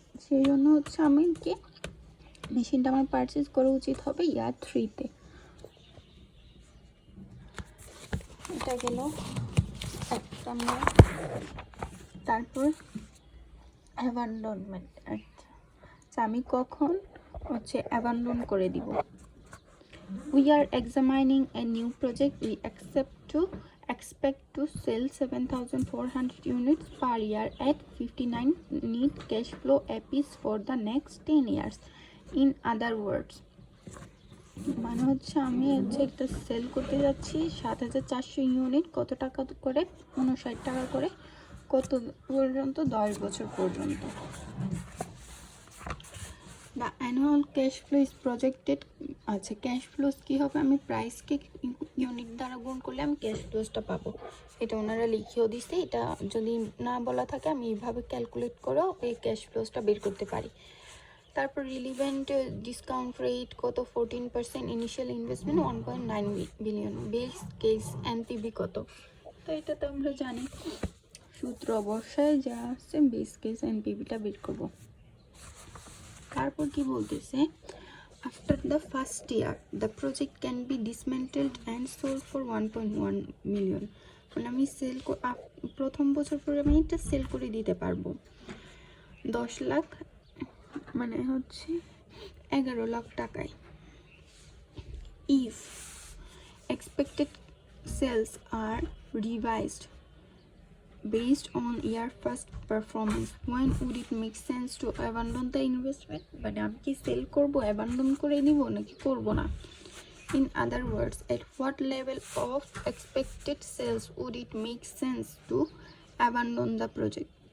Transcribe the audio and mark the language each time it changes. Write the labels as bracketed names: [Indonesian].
[Bangla] সেই জন্য হচ্ছে আমি কি মেশিনটা আমার পারচেজ করা উচিত হবে ইয়ার 3-তে। এটা গেল একটা ম্যাথ। তারপর অ্যাবান্ডনমেন্ট। আচ্ছা, আমি কখন হচ্ছে অ্যাবান্ডন করে দিব। [English] We are examining a new project. We expect to sell 7,400 units per year at 59 net cash flow apiece for the next 10 years. In other words, [Bangla] মানে হচ্ছে আমি হচ্ছে একটা সেল করতে যাচ্ছি 7,400 ইউনিট, কত টাকা করে, 59 টাকা করে, কত পর্যন্ত, 10 বছর পর্যন্ত। [English] The annual cash flow is projected. [Bangla] আচ্ছা, ক্যাশ ফ্লোস কী হবে, আমি প্রাইসকে ইউনিট দ্বারা গুণ করলে আমি ক্যাশ ফ্লোসটা পাবো। এটা ওনারা লিখেও দিচ্ছে, এটা যদি না বলা থাকে আমি এইভাবে ক্যালকুলেট করেও এই ক্যাশ ফ্লোসটা বের করতে পারি। তারপর রিলিভেন্ট ডিসকাউন্ট রেট কত, 14%, initial investment 1.9 billion, base case NPV কত। তো এটা তো আমরা জানি, সূত্র অবশ্যই যা আসছে বেস কেস এনপিভিটা বের করবো। তারপর কি বলতেছে, [English] After the first year, the project can be dismantled and sold for 1.1 million. [Bangla] মানে আমি প্রথম বছর পরে আমি এটা সেল করে দিতে পারবো 10 লাখ, মানে হচ্ছে 11 লাখ টাকায়। [English] If expected sales are revised based on year first performance, when would it make sense to abandon the investment? [Bangla] মানে আমি কি সেল করব, অ্যাবান্ডন করে নিব নাকি করব না? [English] In other words, at what level of expected sales would it make sense to abandon the project?